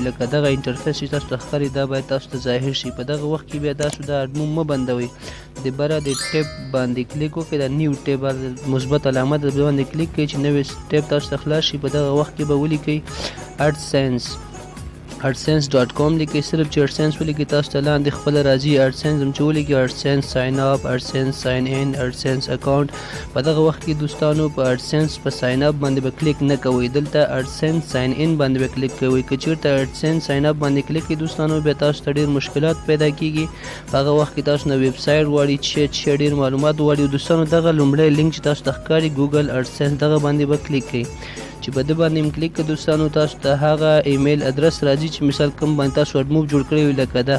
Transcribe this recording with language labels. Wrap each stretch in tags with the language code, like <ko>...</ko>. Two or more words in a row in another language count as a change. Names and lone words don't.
<ps>لکه دغه انټرفیس چې تاسو ته ښکاري دا باید تاسو ته ظاهر شي. په دغه وخت کې بیا تاسو د اډموب مه بندوئ، د بره د ټیپ باندې کلیک وکړئ، د</ps> <en>new tab</en> <ps>مثبت علامه د باندې کلیک کړئ چې نوی ټیپ تاسو ته خلاص شي. په دغه وخت کې به ولیکئ adsense.com لیکئ. صرف چې adsense ولیکئ تاسو ته لاندې خپل راځي adsense هم چې ولیکئ</ps> <en>adsense sign up، adsense sign in، adsense account.</en> <ps>په دغه وخت کې دوستانو په adsense په</ps> <en>sign up</en> <ps>باندې به کلیک نه کوئ، دلته</ps> <en>adsense sign in</en> <ps>باندې به کلیک کوئ. که چیرته</ps> <en>adsense sign up</en> <ps>باندې کلیک کړئ دوستانو، بیا تاسو ته ډېر مشکلات پیدا کیږي. په هغه وخت کې تاسو نه ویب سایټ غواړي چې ډېر معلومات غواړي. دوستانو دغه لومړی لینک چې تاسو ته ښکاري ګوګل adsense، دغه باندې به کلیک کړئ. چې په دې باندې کلیک کړئ دوستانو، تاسو ته هغه</ps> <en>email address</en> <ps>راځي چې مثال کوم باندې تاسو اډموب جوړ کړی وي، لکه ده.</ps>